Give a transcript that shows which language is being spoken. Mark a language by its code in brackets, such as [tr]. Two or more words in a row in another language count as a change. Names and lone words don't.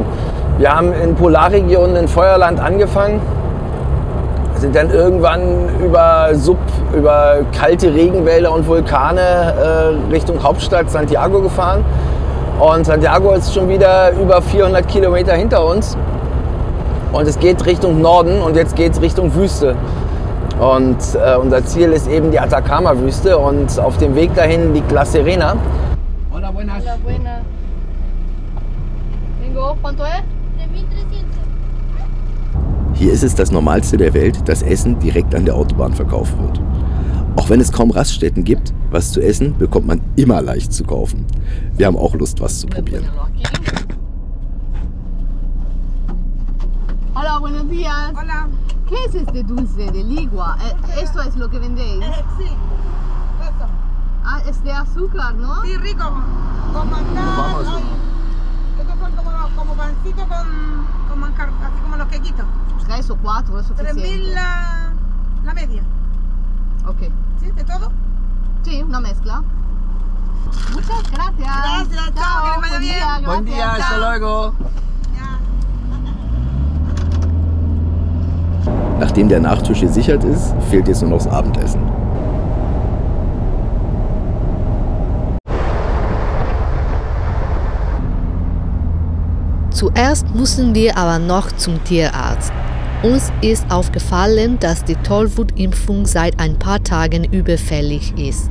[de] Wir haben in Polarregionen in Feuerland angefangen, sind dann irgendwann über kalte Regenwälder und Vulkane Richtung Hauptstadt Santiago gefahren. Und Santiago ist schon wieder über 400 Kilometer hinter uns. Und es geht Richtung Norden und jetzt geht es Richtung Wüste. Und unser Ziel ist eben die Atacama-Wüste und auf dem Weg dahin liegt La Serena. [es] Hola, buenas. Hola, buena. Vengo, ¿cuánto es? 3.300. [de] Hier ist es das Normalste der Welt, dass Essen direkt an der Autobahn verkauft wird. Auch wenn es kaum Raststätten gibt, was zu essen bekommt man immer leicht zu kaufen. Wir haben auch Lust, was zu probieren. [es] Hola, buenos días. Hola. ¿Qué es este dulce de ligua? ¿Esto es lo que vendéis? Sí, eso. Ah, es de azúcar, ¿no? Sí, rico. Con manjar. Estos son como pancito con manjar, así como los quequitos. ¿Tres o cuatro? ¿Es suficiente? 3.000 la media. Ok. ¿Sí? ¿De todo? Sí, una mezcla. Muchas gracias. Gracias, chao, que les vaya buen bien. día, Buen día, gracias, hasta chao. luego. Ya. [de] Nachdem der Nachtisch gesichert ist, fehlt jetzt nur noch das Abendessen. Zuerst mussten wir aber noch zum Tierarzt. Uns ist aufgefallen, dass die Tollwutimpfung seit ein paar Tagen überfällig ist.